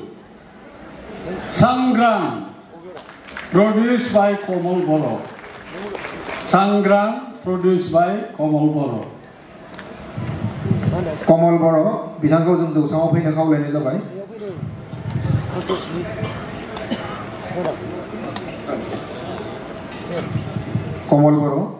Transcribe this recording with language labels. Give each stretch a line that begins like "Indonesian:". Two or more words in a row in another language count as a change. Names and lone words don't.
English: Sangram, produced by Komal Boro. Sangram, produced by Komal Boro.
Bodo: कमल बर' बिथांखौ जों जौसाङाव फैनो खावलायनाय जाबाय कमल बर'